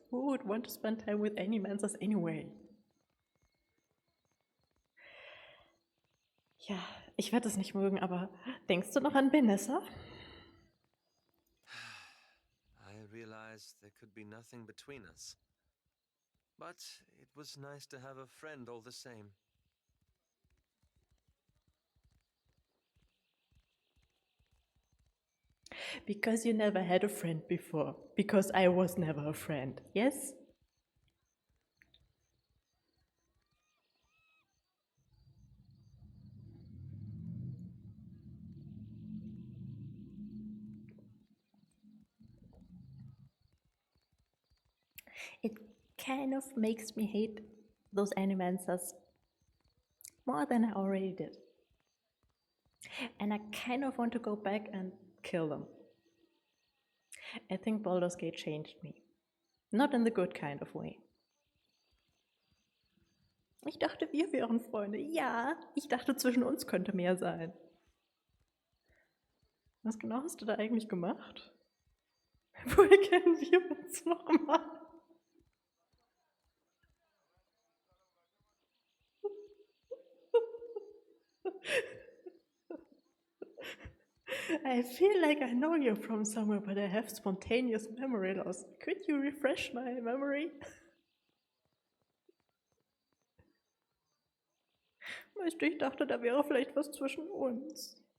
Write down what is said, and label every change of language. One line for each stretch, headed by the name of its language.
English: Who would want to spend time with Animancers anyway?
German: Ja, ich werde es nicht mögen, aber denkst du noch an Benessa?
English: I realized there could be nothing between us. But it was nice to have a friend all the same. Because you never had a friend before. Because I was never a friend. Yes? It kind of makes me hate those Animancers more than I already did. And I kind of want to go back and kill them. I think Baldur's Gate changed me. Not in the good kind of way.
German: Ich dachte, wir wären Freunde. Ja, ich dachte, zwischen uns könnte mehr sein. Was genau hast du da eigentlich gemacht? Woher kennen wir uns nochmal?
English: I feel like I know you from somewhere, but I have spontaneous memory loss. Could you refresh my memory?
German: Weißt du, ich dachte, da wäre vielleicht was zwischen uns.